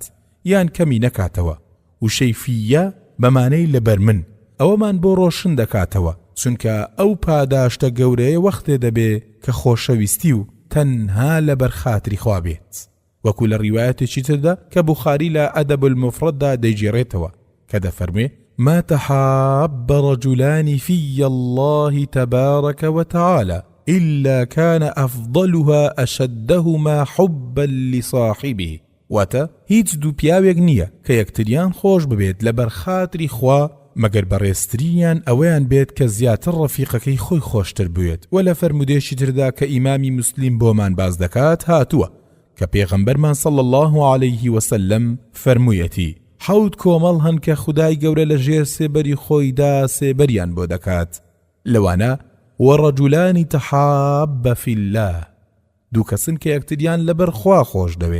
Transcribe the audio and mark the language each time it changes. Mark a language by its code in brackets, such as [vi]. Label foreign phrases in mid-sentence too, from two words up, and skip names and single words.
[ckb] یان کەمی نەکاتەوە، وشەی فیە بەمانەی لەبەر من ئەوەمان بۆ ڕۆشن دەکاتەوە، چونکە ئەو پاداشتە گەورەیە وەختێ دەبێ کە خۆشەویستی و تەنها لەبەر خاتری خوا بێت، وەکو لە ڕیوایەتێکی تردا کە بوخاری لە ئەدەب المفرەددا دەیگێڕێتەوە کە دەفەرمێ: [ar] ما تحاب رجلان في الله تبارك وتعالى إلا كان أفضلها أشدهما حبا لصاحبه. [ckb] واتە هیچ دوو پیاوێک نییە کە یەکتریان خۆش ببێت لەبەر خاتری خوا مەگەر بەڕێزترینیان ئەوەیان بێت کە زیاتر ڕەفیقەکەی خۆی خۆشتر بوێت. و لە فەرمودێکی تردا کە ئیمامی موسلیم بۆمان باز دەکات هاتووە کە پێغەمبەرمان [ar] صلی الله عليه وسلم [ckb] فەرموویەتی: 7 کۆمەڵ هەن کە خودای گەورە لە ژێر سێبەری خۆیدا سێبەریان بۆ دەکات، لەوانە [ar] وەڕەجولانی تەحابە فی الله، [ckb] دوو کەسن کە یەکتریان لەبەر خوا خۆش دەوێ.